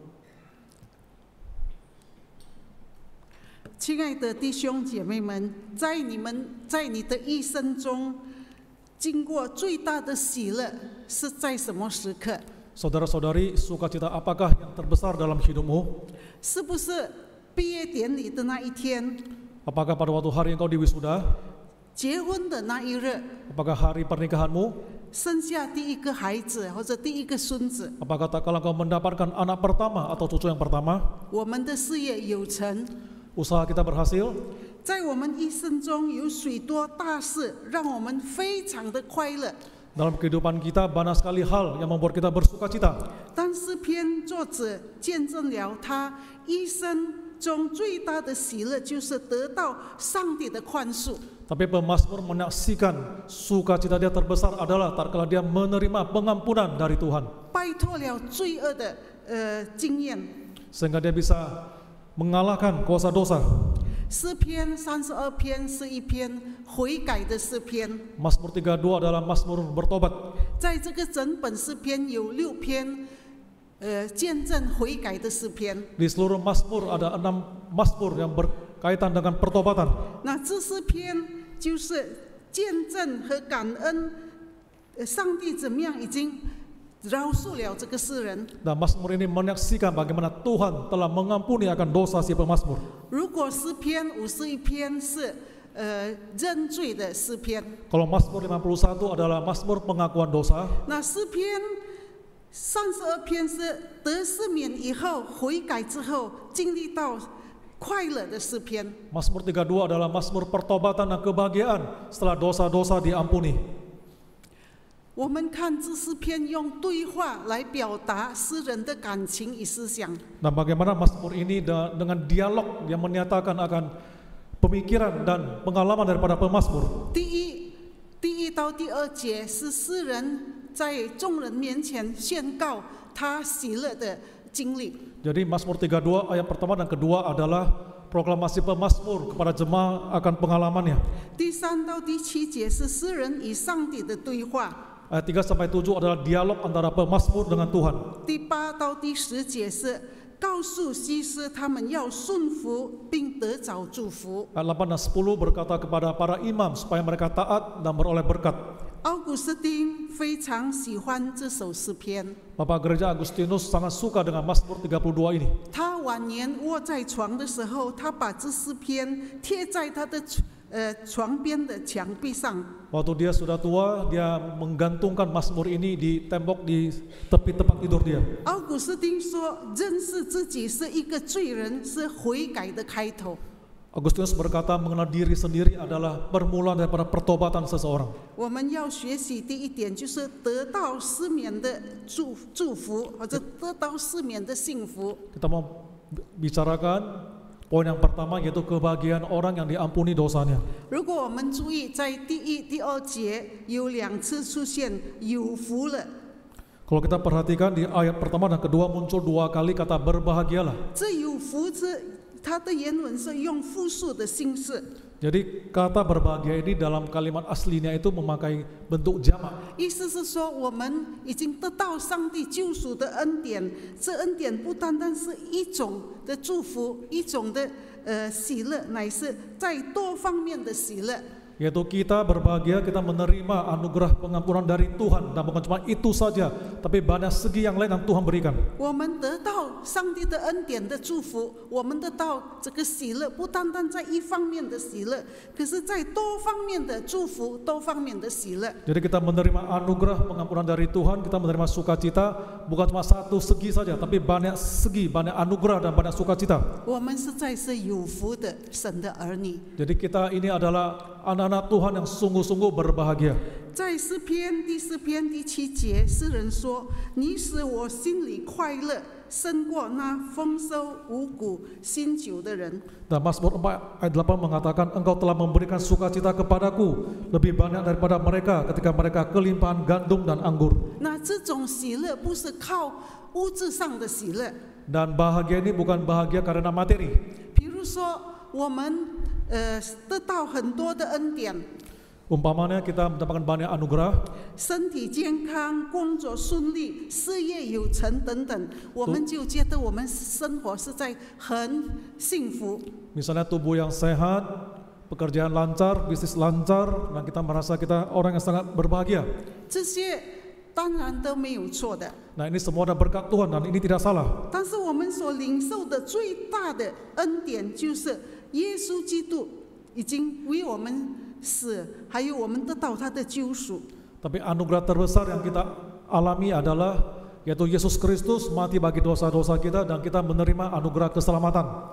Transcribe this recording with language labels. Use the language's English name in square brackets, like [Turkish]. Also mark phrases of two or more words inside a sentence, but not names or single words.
[Chinese] 亲爱的弟兄姐妹们，在你的一生中，经过最大的喜乐是在什么时刻？ [Indonesian] Saudara-saudari, sukacita apakah yang terbesar dalam hidupmu? [Chinese] 是不是毕业典礼的那一天？ [Indonesian] Apakah pada waktu hari engkau diwisuda? [Chinese] 结婚的那一日？ [Indonesian] Apakah hari pernikahanmu? [Chinese] 生下第一个孩子或者第一个孙子？ [Indonesian] Apakah tak kala engkau mendapatkan anak pertama atau cucu yang pertama? [Chinese] 我们的事业有成？ [Indonesian] Usaha kita berhasil? [Chinese] 在我们一生中有许多大事，让我们非常的快乐。 [Indonesian] Dalam kehidupan kita banyak sekali hal yang membuat kita bersukacita. [Chinese] 但诗篇作者见证了他一生中最大的喜乐，就是得到上帝的宽恕。 [Indonesian] Tapi pemazmur menyaksikan sukacita dia terbesar adalah tatkala dia menerima pengampunan dari Tuhan. [Chinese] 摆脱了罪恶的经验。 [Indonesian] Sehingga dia bisa mengalahkan kuasa dosa. [Chinese] 诗篇32篇是一篇悔改的诗篇。 [Indonesian] Mazmur 32 adalah mazmur bertobat. [Chinese] 在这个整本诗篇有6篇见证悔改的诗篇。 [Indonesian] Di seluruh mazmur ada 6 mazmur yang berkaitan dengan pertobatan. [Chinese] 那这诗篇就是见证和感恩上帝怎么样已经饶恕了这个世人。 [Indonesian] Dan mazmur ini menyaksikan bagaimana Tuhan telah mengampuni akan dosa si pemazmur. [Chinese] 如果诗篇51篇是认罪的诗篇， [Indonesian] Kalau mazmur 51 adalah mazmur pengakuan dosa, [Chinese] 那诗篇32篇是得赦免以后悔改之后经历到快乐的诗篇。 [Indonesian] mazmur 32 adalah mazmur pertobatan dan kebahagiaan setelah dosa-dosa diampuni. [Chinese] 我们看这诗篇用对话来表达诗人的感情与思想。 [Indonesian] Dan bagaimana Mazmur ini dengan dialog yang menyatakan akan pemikiran dan pengalaman daripada pemazmur. [Chinese] 第一到第二节是诗人在众人面前宣告他喜乐的经历。 [Indonesian] Jadi Mazmur 32 ayat pertama dan kedua adalah proklamasi pemazmur kepada jemaah akan pengalamannya. [Chinese] 第3到第7节是诗人与上帝的对话。 [Indonesian] Ayat 3 sampai 7 adalah dialog antara pemazmur dengan Tuhan. [Chinese] 第8到第10节是告诉西施他们要顺服并得着祝福。 [Indonesian] Ayat 8 dan 10 berkata kepada para imam supaya mereka taat dan beroleh berkat. [Chinese] 奥古斯丁非常喜欢这首诗篇。 [Indonesian] Bapak Gereja Agustinus sangat suka dengan Mazmur 32 ini. [Chinese] 他晚年卧在床的时候，他把这诗篇贴在他的床边的墙壁上。 [Indonesian] Waktu dia sudah tua, dia menggantungkan Mazmur ini di tembok di tepi tempat tidur dia. [Chinese] 奥古斯丁说：“认识自己是一个罪人，是悔改的开头。” [Indonesian] Agustinus berkata mengenal diri sendiri adalah permulaan daripada pertobatan seseorang. [Chinese] 我们要学习第一点，就是得到失眠的祝福，或者得到失眠的幸福。 [Indonesian] Kita mau bicarakan poin yang pertama yaitu kebahagiaan orang yang diampuni dosanya. [Chinese] 如果我们注意，在第1、第2节有2次出现“有福了”。 [Indonesian] Kalau kita perhatikan di ayat pertama dan kedua muncul 2 kali kata berbahagialah. [Chinese] 这有福是它的原文是用复数的形式。 [Indonesian] Jadi kata berbahagia ini dalam kalimat aslinya itu memakai bentuk jamak. [Chinese] 意思是说，我们已经得到上帝救赎的恩典，这恩典不单单是一种的祝福，一种的喜乐，乃是在多方面的喜乐。 [Indonesian] Yaitu kita berbahagia, kita menerima anugerah pengampunan dari Tuhan. Dan bukan cuma itu saja, tapi banyak segi yang lain yang Tuhan berikan. [Chinese] 我们得到上帝的恩典的祝福，我们得到这个喜乐，不单单在一方面的喜乐，可是在多方面的祝福，多方面的喜乐。 [Indonesian] Jadi kita menerima anugerah pengampunan dari Tuhan, kita menerima sukacita, bukan cuma satu segi saja, tapi banyak segi, banyak anugerah dan banyak sukacita. [Chinese] 我们实在是有福的神的儿女。 [Indonesian] Jadi kita ini adalah anak-anak Tuhan yang sungguh-sungguh berbahagia. [Chinese] 在诗篇第4篇第7节，诗人说：“你使我心里快乐，胜过那丰收五谷新酒的人。” [Indonesian] Dan Mazmur 4 ayat 8 mengatakan, Engkau telah memberikan sukacita kepadaku lebih banyak daripada mereka ketika mereka kelimpahan gandum dan anggur. [Chinese] 那这种喜乐不是靠物质上的喜乐， [Indonesian] Dan bahagia ini bukan bahagia karena materi. [Chinese] 比如说我们得到很多的恩典， [Indonesian] Umpamanya kita mendapatkan banyak anugerah, [Chinese] 身体健康、工作顺利、事业有成等等，我们就觉得我们生活是在很幸福。 [Indonesian] misalnya tubuh yang sehat, pekerjaan lancar, bisnis lancar, dan kita merasa kita orang yang sangat berbahagia. [Chinese] 这些当然都没有错的， [Indonesian] Nah ini semua adalah berkat Tuhan dan ini tidak salah. [Chinese] 但是我们所领受的最大的恩典，就是耶稣基督已经为我们死，还有我们得到他的救赎。 [Indonesian] Tapi anugerah terbesar yang kita alami adalah yaitu Yesus Kristus mati bagi dosa-dosa kita dan kita menerima anugerah keselamatan.